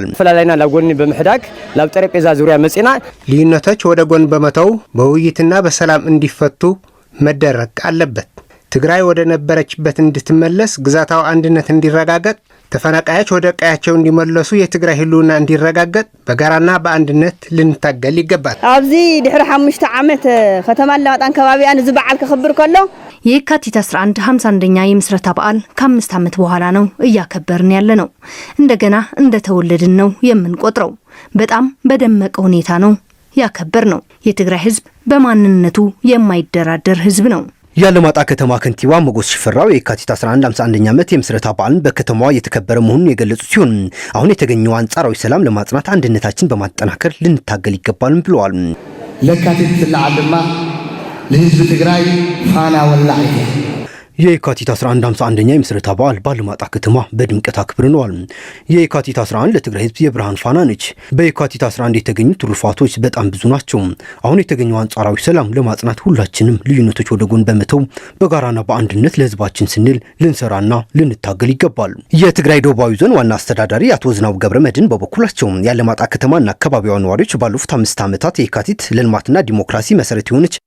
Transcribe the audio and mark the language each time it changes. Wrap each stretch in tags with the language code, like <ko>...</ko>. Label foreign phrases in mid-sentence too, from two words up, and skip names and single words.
<ti>ፈላላይና ላጎን በመሕዳግ ላብ ጠረጴዛ ዙሪያ መጽና</ti> <am>ልዩነቶች ወደ ጎን በመተው በውይይትና በሰላም እንዲፈቱ መደረግ አለበት። ትግራይ ወደ ነበረችበት እንድትመለስ፣ ግዛታዊ አንድነት እንዲረጋገጥ፣ ተፈናቃዮች ወደ ቀያቸው እንዲመለሱ፣ የትግራይ ህልውና እንዲረጋገጥ በጋራና በአንድነት ልንታገል ይገባል።</am> <ti>ኣብዚ ድሕሪ 5 ዓመት ከተማ አላማጣን ከባቢያን እዚ በዓል ክኽብር ከሎ</ti> <am>የካቲት 11 51ኛ የምስረታ በዓል ከ5 ዓመት በኋላ ነው እያከበርን ያለ ነው። እንደገና እንደተወለድን ነው የምንቆጥረው። በጣም በደመቀ ሁኔታ ነው ያከበር ነው። የትግራይ ህዝብ በማንነቱ የማይደራደር ህዝብ ነው። የአላማጣ ከተማ ከንቲባ ሞገስ ሽፈራው የካቲት 11 51ኛ ዓመት የምስረታ በዓልን በከተማዋ የተከበረ መሆኑን የገለጹ ሲሆን አሁን የተገኘው አንጻራዊ ሰላም ለማጽናት አንድነታችን በማጠናከር ልንታገል ይገባልም ብለዋል።</am> <ti>ለካቲት ትልዓል ድማ ለህዝብ ትግራይ ፋና ወላዒት</ti> <am>የካቲት 11 51ኛ የምስረታ በዓል በአላማጣ ከተማ በድምቀት አክብረነዋል። የካቲት 11 ለትግራይ ህዝብ የብርሃን ፋና ነች። በየካቲት 11 የተገኙ ትሩፋቶች በጣም ብዙ ናቸው። አሁን የተገኘው አንጻራዊ ሰላም ለማጽናት ሁላችንም ልዩነቶች ወደ ጎን በመተው በጋራና በአንድነት ለህዝባችን ስንል ልንሰራና ልንታገል ይገባል። የትግራይ ደቡባዊ ዞን ዋና አስተዳዳሪ አቶ ዝናቡ ገብረመድህን በበኩላቸው የአላማጣ ከተማና አካባቢዋ ነዋሪዎች ባለፉት 5 ዓመታት የካቲት ለልማትና ዲሞክራሲ መሰረት የሆነች</am>